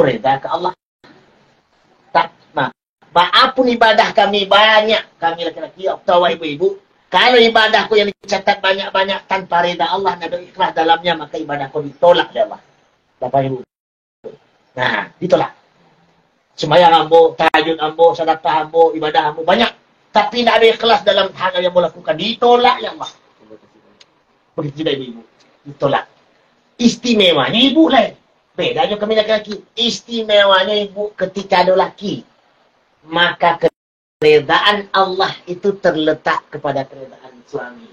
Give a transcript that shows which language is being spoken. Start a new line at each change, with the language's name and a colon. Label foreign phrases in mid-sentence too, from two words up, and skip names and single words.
Indonesian: Itu reda ke Allah. Tak, Maapun ibadah kami banyak, kami laki-laki atau ibu-ibu, kalau ibadahku yang dicatat banyak-banyak tanpa rida Allah, ada ikhlas dalamnya, maka ibadahku ditolak oleh Allah. Bapak Ibu. Nah, ditolak. Sembahyang ambo, tahajud ambo, sedekah ambo, ibadah ambo banyak, tapi tidak ada ikhlas dalam hal yang mau lakukan, ditolak oleh Allah. Begitu juga ibu-ibu, ditolak. Istimewanya ibu lain. Bedanya kami laki-laki. Istimewanya ibu ketika ada laki, maka keredaan Allah itu terletak kepada keredaan suami.